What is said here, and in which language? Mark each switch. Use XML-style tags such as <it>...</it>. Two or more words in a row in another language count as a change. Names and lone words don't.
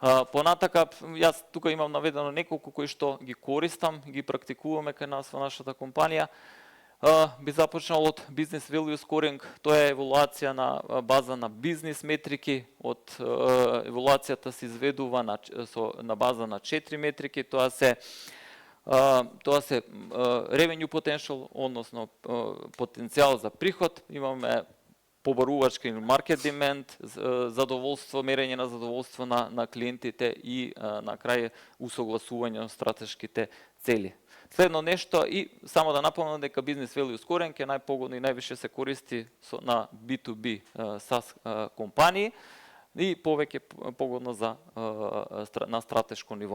<mk>Понатака, јас тука имам наведено неколку кои што ги користам, ги практикуваме кај нас во нашата компанија. Би започнал од</mk> <en>Business Value Scoring,</en> <mk>тоа е евалуација на база на бизнис метрики, од евалуацијата се изведува на база на 4 метрики, тоа се</mk> <en>revenue potential,</en> <mk>односно потенцијал за приход, имаме побарувачка или</mk> <en>market demand,</en> <mk>задоволство, мерење на задоволство на клиентите и на крај усогласување на стратешките цели. Следно нешто, и само да напомнам дека</mk> <en>Business Value Scoring</en> <mk>е најпогодно и највише се користи на B2B SaaS компании и повеќе погодно на стратешко ниво.</mk>